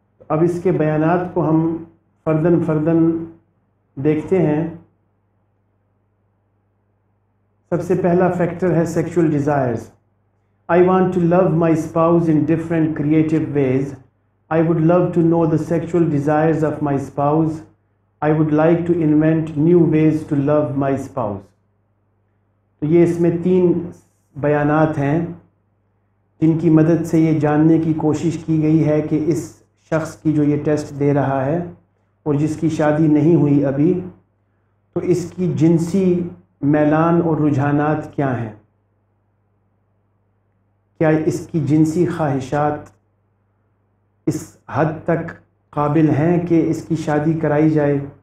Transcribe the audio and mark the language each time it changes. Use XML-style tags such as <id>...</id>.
<ur>اب اس کے بیانات کو ہم فرداً فرداً دیکھتے ہیں۔ سب سے پہلا فیکٹر ہے sexual desires.</ur> <en>I want to love my spouse in different creative ways. I would love to know the sexual desires of my spouse. I would like to invent new ways to love my spouse.</en> <ur>تو یہ اس میں 3 بیانات ہیں جن کی مدد سے یہ جاننے کی کوشش کی گئی ہے کہ اس شخص کی جو یہ ٹیسٹ دے رہا ہے اور جس کی شادی نہیں ہوئی ابھی، تو اس کی جنسی میلان اور رجحانات کیا ہیں؟ کیا اس کی جنسی خواہشات اس حد تک قابل ہیں کہ اس کی شادی کرائی جائے؟</ur>